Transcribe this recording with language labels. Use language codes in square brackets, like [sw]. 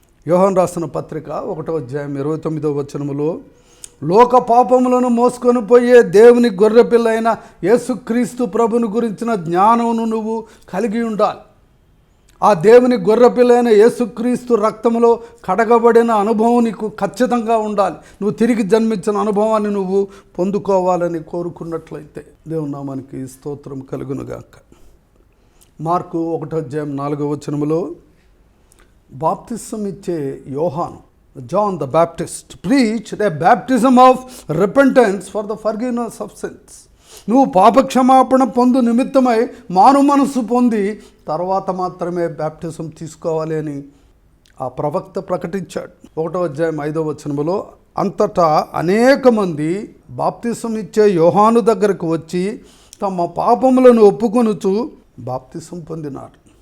[te] యోహాను రాసిన పత్రిక 1వ అధ్యాయం 29వ వచనములో లోక పాపములను మోసుకొని పోయే దేవుని గొర్రెపిల్ల అయిన యేసుక్రీస్తు ప్రభుని గురించిన జ్ఞానమును నువ్వు కలిగి ఉండాలి. ఆ దేవుని గొర్రెపిల్ల అయిన యేసుక్రీస్తు రక్తములో కడగబడిన అనుభవం నీకు ఖచ్చితంగా ఉండాలి. నువ్వు తిరిగి జన్మించిన అనుభవాన్ని నువ్వు పొందుకోవాలని కోరుకున్నట్లయితే దేవుని నామానికి స్తోత్రం కలుగునుగాక. మార్కు 1వ అధ్యాయం 4వ వచనములో బాప్తిసం ఇచ్చే యోహాను, [en] John the Baptist, preached a baptism of repentance for the forgiveness of sins. [te] నువ్వు పాపక్షమాపణ పొందు నిమిత్తమై మారు మనసు పొంది తర్వాత మాత్రమే బ్యాప్టిజం తీసుకోవాలి అని ఆ ప్రవక్త ప్రకటించాడు. 1వ అధ్యాయం 5వ వచనములో అంతటా అనేక మంది బాప్తిసం ఇచ్చే యోహాను దగ్గరకు వచ్చి తమ పాపములను ఒప్పుకొనుచు బాప్తిసం పొందినారు.